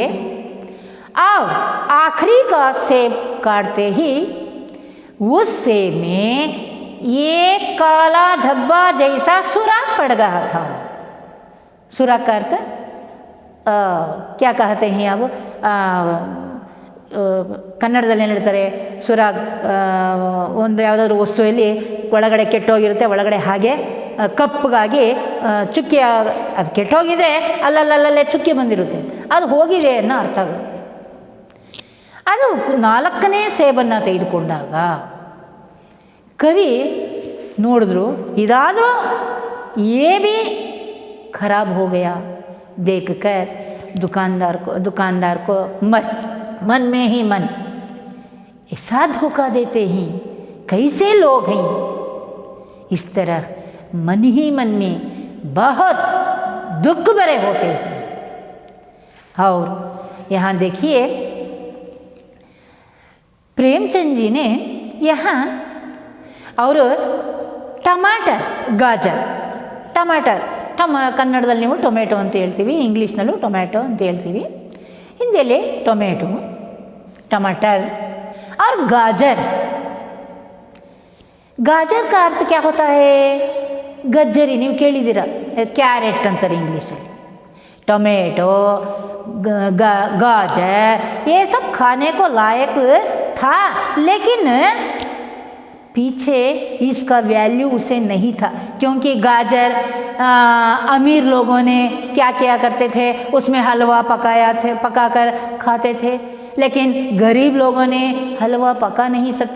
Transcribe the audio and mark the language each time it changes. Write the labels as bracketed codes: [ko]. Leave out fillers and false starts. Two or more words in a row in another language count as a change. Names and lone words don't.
[hi] और आखिरी का सेब काटते ही उस सेब में एक काला धब्बा जैसा सुराख पड़ गया था। सुराख का अर्थ क्या कहते हैं अब, [kn] ಕನ್ನಡದಲ್ಲಿ ಏನು ಹೇಳ್ತಾರೆ, ಸುರಾಗ್ ಒಂದು ಯಾವುದಾದ್ರೂ ವಸ್ತುವಲ್ಲಿ ಒಳಗಡೆ ಕೆಟ್ಟೋಗಿರುತ್ತೆ, ಒಳಗಡೆ ಹಾಗೆ ಕಪ್ಪಗಾಗಿ ಚುಕ್ಕಿ, ಅದು ಕೆಟ್ಟೋಗಿದ್ರೆ ಅಲ್ಲಲ್ಲಲ್ಲೇ ಚುಕ್ಕಿ ಬಂದಿರುತ್ತೆ, ಅದು ಹೋಗಿದೆ ಅನ್ನೋ ಅರ್ಥ ಆಗುತ್ತೆ. ಅದು 4ನೇ ಸೇಬನ್ನು ತೆಗೆದುಕೊಂಡಾಗ ಕವಿ ನೋಡಿದ್ರು, ಇದಾದರೂ [hi] ये भी खराब हो गया। देखकर दुकानदार को मन में ही मन ऐसा धोखा देते हैं, कैसे लोग हैं। इस तरह मन ही मन में बहुत दुख भरे होते हैं। और यहाँ देखिए प्रेमचंद जी ने यहाँ और टमाटर गाजर, [kn] ಟಮಾಟರ್ ಕನ್ನಡದಲ್ಲಿ ನೀವು ಟೊಮೆಟೊ ಅಂತ ಹೇಳ್ತೀವಿ, ಇಂಗ್ಲೀಷ್ನಲ್ಲೂ ಟೊಮೆಟೊ ಅಂತ ಹೇಳ್ತೀವಿ, ಹಿಂದಿಯಲ್ಲಿ ಟೊಮೆಟೊ, [hi] टमाटर और गाजर। गाजर का अर्थ क्या होता है, गज्जरी, [kn] ನೀವು ಕೇಳಿದ್ದೀರಾ, ಕ್ಯಾರೆಟ್ ಅಂತಾರೆ ಇಂಗ್ಲೀಷಲ್ಲಿ। [hi] टोमेटो गाजर ये सब खाने को लायक था, लेकिन पीछे इसका वैल्यू उसे नहीं था, क्योंकि गाजर अमीर लोगों ने क्या किया करते थे, उसमें हलवा पकाकर खाते थे, लेकिन गरीब लोगों ने हलवा पका नहीं सकते।